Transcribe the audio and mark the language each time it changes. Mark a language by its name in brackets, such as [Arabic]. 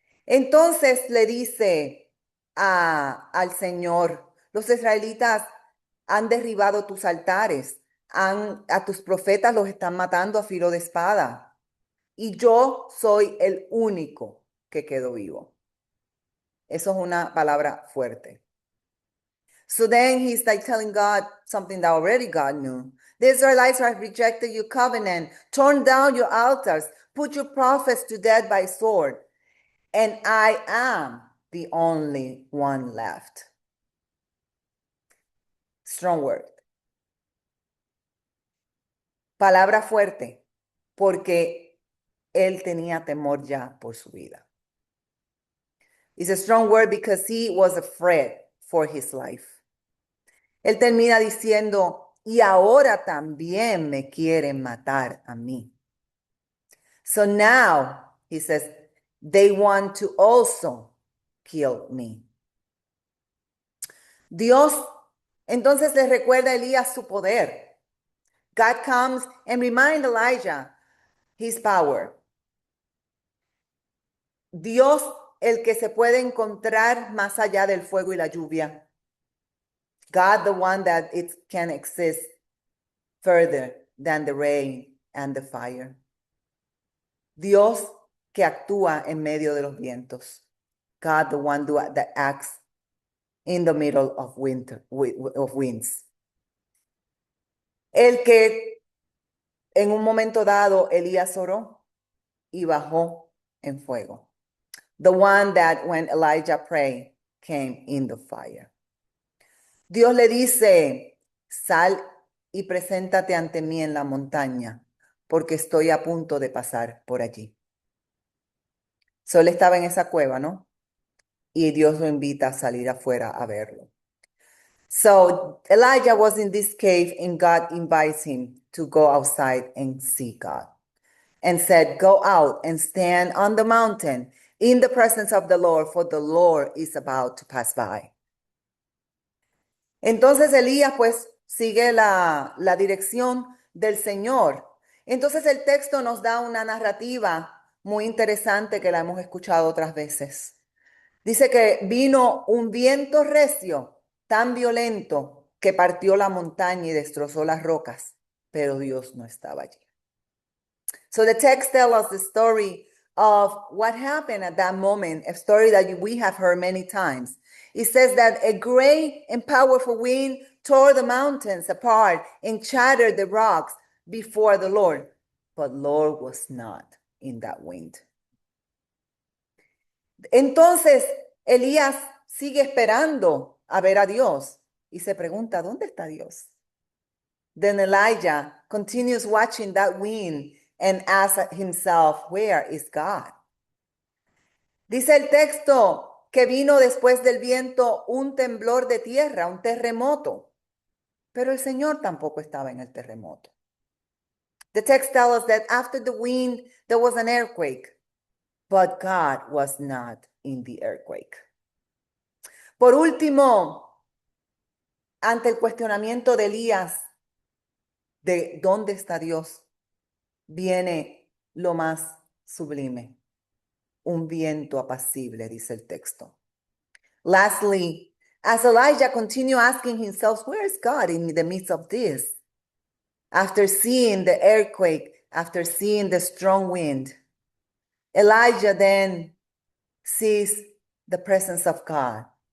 [Spanish] Entonces le dice al Señor, los israelitas han derribado tus altares, a tus profetas los están matando a filo de espada, y yo soy el único que quedó vivo. Eso es una palabra fuerte. [English] So then he's like telling God something that already God knew. The Israelites have rejected your covenant, torn down your altars, put your prophets to death by sword, and I am the only one left. Strong word. [Spanish] Palabra fuerte, porque él tenía temor ya por su vida. [English] It's a strong word because he was afraid for his life. [Spanish] Él termina diciendo, y ahora también me quieren matar a mí. [English] So now, he says, they want to also kill me. [Spanish] Dios entonces le recuerda a Elías su poder. [English] God comes and reminds Elijah his power. [Spanish] Dios, el que se puede encontrar más allá del fuego y la lluvia. [English] God, the one that it can exist further than the rain and the fire. [Spanish] Dios que actúa en medio de los vientos. [English] God, the one that acts in the middle of winds. [Spanish] El que en un momento dado Elías oró y bajó en fuego. [English] The one that when Elijah prayed came in the fire. [Spanish] Dios le dice, sal y preséntate ante mí en la montaña, porque estoy a punto de pasar por allí. Solo estaba en esa cueva, ¿no? Y Dios lo invita a salir afuera a verlo. [English] So Elijah was in this cave and God invites him to go outside and see God. And said, go out and stand on the mountain in the presence of the Lord, for the Lord is about to pass by. [Spanish] Entonces Elías pues sigue la dirección del Señor. Entonces el texto nos da una narrativa muy interesante que la hemos escuchado otras veces. Dice que vino un viento recio tan violento que partió la montaña y destrozó las rocas, pero Dios no estaba allí. [English] So the text tells us the story of what happened at that moment, a story that we have heard many times. It says that a great and powerful wind tore the mountains apart and shattered the rocks before the Lord. But Lord was not in that wind. [Spanish] Entonces, Elías sigue esperando a ver a Dios y se pregunta, ¿dónde está Dios? [English] Then Elijah continues watching that wind and asks himself, where is God? [Spanish] Dice el texto que vino después del viento un temblor de tierra, un terremoto, pero el Señor tampoco estaba en el terremoto. [English] The text tells us that after the wind, there was an earthquake, but God was not in the earthquake. [Spanish] Por último, ante el cuestionamiento de Elías de dónde está Dios, viene lo más sublime, un viento apacible, dice el texto. [English] Lastly, as Elijah continued asking himself, where is God in the midst of this? After seeing the earthquake, after seeing the strong wind, Elijah then sees the presence of God.